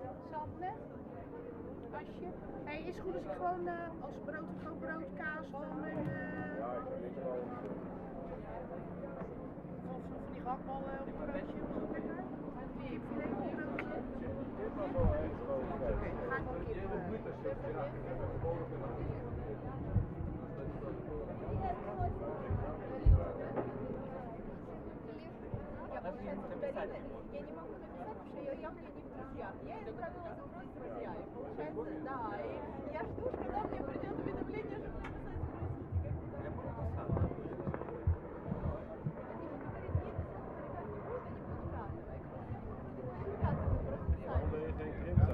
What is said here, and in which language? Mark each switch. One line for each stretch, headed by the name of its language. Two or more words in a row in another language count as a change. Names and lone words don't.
Dutch: Ik ga daar niet aan. pasje. Hey, is het goed als ik gewoon als brood, gewoon brood, kaas van mijn... Ja, ik heb niks van. Of van die gehaktballen op een broodje, was dat lekker? Die filet op een broodje. Dit was wel echt gewoon vet. Oké, dan ga ik wel kip.
Russian: Я не могу написать, потому что я мне не в друзьях. Я отправила запрос в друзья. И получается, да. И я жду, когда мне придет уведомление, что написать
Dutch: Omdat je geen krimp zei.